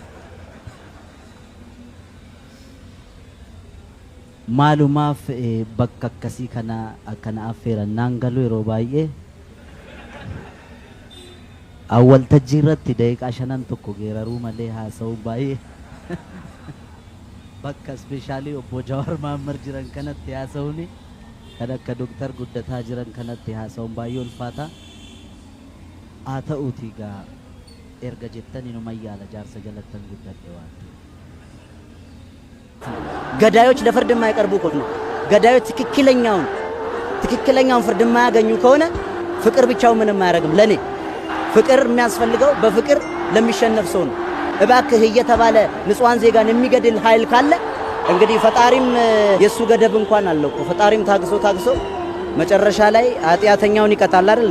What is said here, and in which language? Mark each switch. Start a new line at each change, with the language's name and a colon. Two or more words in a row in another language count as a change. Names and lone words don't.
Oromo: Maalumaaf bakka akkasii kana affeeran naan galu yeroo baay'ee awwaltajjii irratti daqiiqaa 5 tokko geeraruu malee haasa'uu baay'ee bakka ispeeshaalii obbo Jawaar Mahammad jiran kanatti haasa'uuni kan akka Doktor Guddataa jiran kanatti haasa'uun baay'ee ulfaata. Haa ta'uutii gaa erga jettan inuma yaala jaarsa jalattan guddadhe waan
Amharic: ገዳዮች ለፍርድ የማይቀርቡ ከሆነ ገዳዮች ትክክለኛውን ፍርድ የማያገኙ ከሆነ ፍቅር ብቻው ምንም አያደርግም። ለኔ ፍቅር የሚያስፈልገው በፍቅር ለሚሸነፍ ሰው ነው። እባክህ እየተባለ ንጹሃን ዜጋን የሚገድል ኃይል ካለ እንግዲህ ፈጣሪም የሱ ገደብ እንኳን አለው እኮ ፈጣሪም ታግሶ መጨረሻ ላይ ኃጢአተኛውን ይቀጣል አይደል?